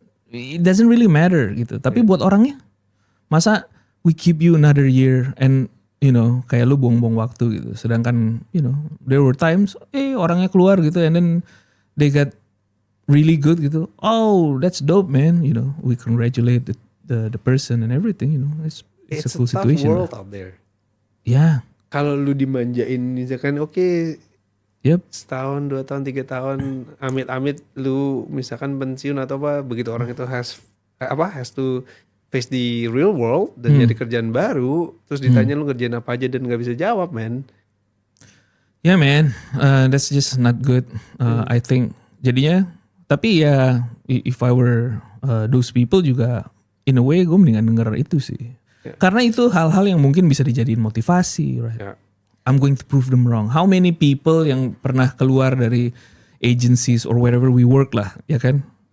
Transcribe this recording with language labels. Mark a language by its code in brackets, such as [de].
[en] It doesn't really matter gitu. [id] Tapi buat orangnya, masa [en] we keep you another year and [id] kayak lu buang-buang waktu gitu. [en] Sedangkan, there were times, orangnya keluar gitu and then they got really good gitu. Oh, that's dope, man. We congratulate the person and everything, It's a cool situation. It's a tough world out there. Yeah. [id] Kalau lu dimanjain misalkan setahun, 2 tahun, 3 tahun, amit-amit lu misalkan pensiun atau apa, begitu orang itu [en] has to face the real world [id] dan jadi kerjaan baru, terus ditanya lu ngerjain apa aja dan nggak bisa jawab, man. [en] Yeah man, that's just not good. I think jadinya. Tapi ya, if I were those people juga, in a way [id] gue mendingan denger itu sih. Karena itu hal-hal yang mungkin bisa dijadiin motivasi, right? [en] Yeah. I'm going to prove them wrong. How many people [id] yang pernah keluar dari [en] agencies or wherever we work lah, ya kan?